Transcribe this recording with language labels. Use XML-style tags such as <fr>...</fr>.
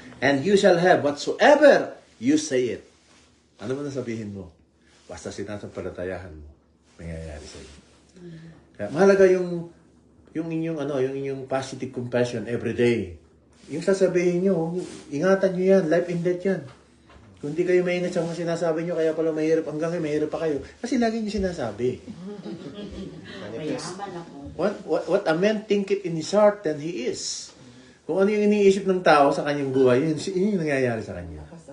<en>And you shall have whatsoever you say it.</en> <tl>Ano man ang sabihin mo? Basta sinasampalatayahan mo, mangyayari sa iyo. Kaya mahalaga yung inyong</tl> <en>positive compassion every day.</en> <tl>Yung sasabihin nyo, ingatan nyo yan,</tl> <en>life and death</en> <tl>yan. Kung di kayo maingat sa mga sinasabi nyo, kaya pala mahirap, hanggang ngayon mahirap pa kayo. Kasi lagi nyo sinasabi. Mayaman ako.</tl> <en>What a man thinketh in his heart, then he is.</en> <tl>Kung ano yung iniisip ng tao sa kanyang buhay, yun yung nangyayari sa kanya.</tl>